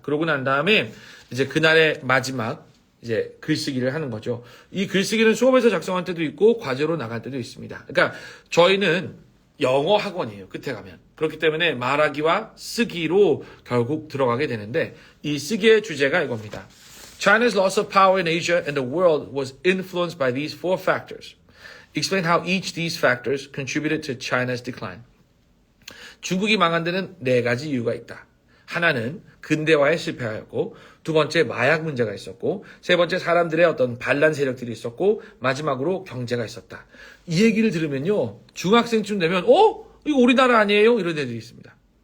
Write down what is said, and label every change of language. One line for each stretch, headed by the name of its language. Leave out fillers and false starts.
Korean: 그러고 난 다음에 이제 그날의 마지막 이제 글쓰기를 하는 거죠. 이 글쓰기는 수업에서 작성할 때도 있고 과제로 나갈 때도 있습니다. 그러니까 저희는 영어 학원이에요. 끝에 가면. 그렇기 때문에 말하기와 쓰기로 결국 들어가게 되는데 이 쓰기의 주제가 이겁니다.
English: China's loss of power in Asia and the world was influenced by these four factors. Explain how each these factors contributed to China's decline.
Korean: 중국이 망한 데는 네 가지 이유가 있다. 하나는 근대화에 실패하였고, 두 번째 마약 문제가 있었고, 세 번째 사람들의 어떤 반란 세력들이 있었고, 마지막으로 경제가 있었다. 이 얘기를 들으면요, 중학생쯤 되면 이거 우리나라 아니에요? 이런 애들이 있습니다.